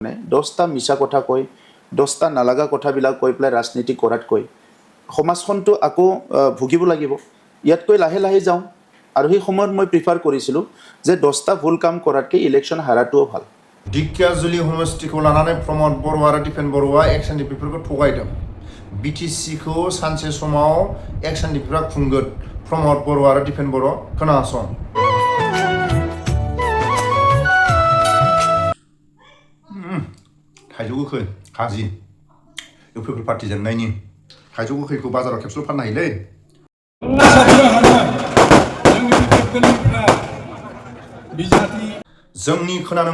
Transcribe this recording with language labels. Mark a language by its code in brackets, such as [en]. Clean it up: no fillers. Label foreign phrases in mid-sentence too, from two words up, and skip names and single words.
[as] 10টা মিছা কথা কয় 10টা নালাগা কথাবিলাক কৈ পেলাই ৰাজনীতি কৰাতকৈ সমাজখনটো আকৌ ভুগিব লাগিব ইয়াতকৈ লাহে লাহে যাওঁ আৰু সেই সময়ত মই প্ৰিফাৰ কৰিছিলোঁ যে 10টা ভুল কাম কৰাতকৈ ইলেকশ্যন হাৰাটোও ভাল [brx] ঢেকিয়াজুলি সমষ্টিखौ लानानै प्रमद बर' आरो दिपेन बर'आ एक्सन डिपिफोरखौ थगायदों बिटिसिखौ सानसे समाव एक्सन डिपिफोरा खुंगोन प्रमद बर' आरो दिपेन बर' खोनासं थाइजौ गोखै खाजि UPPL पार्टी जेननायनि थाइजौ गोखैखौ बाजाराव खेबसेल' फाननो हायोलै जोंनि खोनानो